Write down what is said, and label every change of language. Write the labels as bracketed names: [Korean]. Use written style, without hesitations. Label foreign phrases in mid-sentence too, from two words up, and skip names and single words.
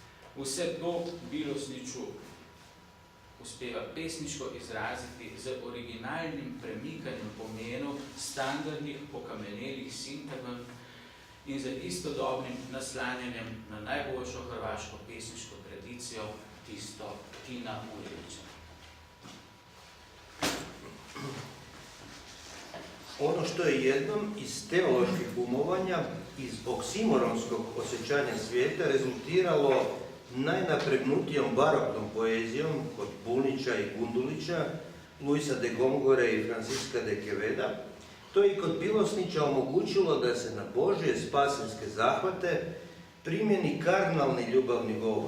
[Slovenian] Vse to Bilosniču uspeva pesniško izraziti z originalnim premikanjem pomenov standardnih okamenelih sintagem in z istodobnim naslanjanjem na najboljšo hrvaško pesniško tradicijo, tisto Tina Ujevića. [Croatian] Ono što je jednom iz teoloških umovanja, iz oksimoronskog osjećanja svijeta rezultiralo najnapregnutijom baroknom poezijom kod Bunića i Gundulića, Luisa de Gongore i Francisca de Queveda, to je i kod Bilosnića omogućilo da se na Božje spasenske zahvate primjeni karnalni ljubavni govor.